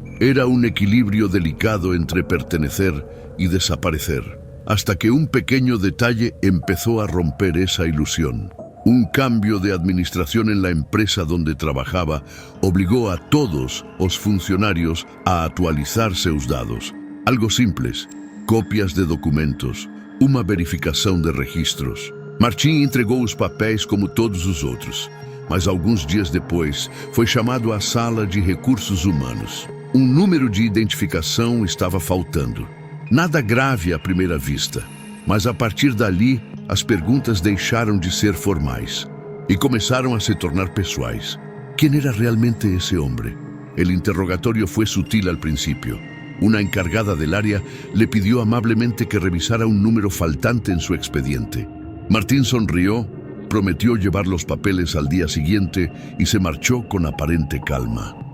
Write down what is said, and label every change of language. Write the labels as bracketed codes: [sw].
[es] Era un equilibrio delicado entre pertenecer y desaparecer, hasta que un pequeño detalle empezó a romper esa ilusión. Un cambio de administración en la empresa donde trabajaba obligó a todos los funcionarios a actualizar [pt] seus dados. [es] Algo simples, copias de documentos, uma verificação de registros. [pt] Martim entregou os papéis como todos os outros, mas alguns dias depois foi chamado à sala de recursos humanos. Um número de identificação estava faltando. Nada grave à primeira vista, mas a partir dali as perguntas deixaram de ser formais e começaram a se tornar pessoais. [es] ¿Quién era realmente ese hombre? El interrogatorio fue sutil al principio. Una encargada del área le pidió amablemente que revisara un número faltante en su expediente. Martín sonrió, prometió llevar los papeles al día siguiente y se marchó con aparente calma.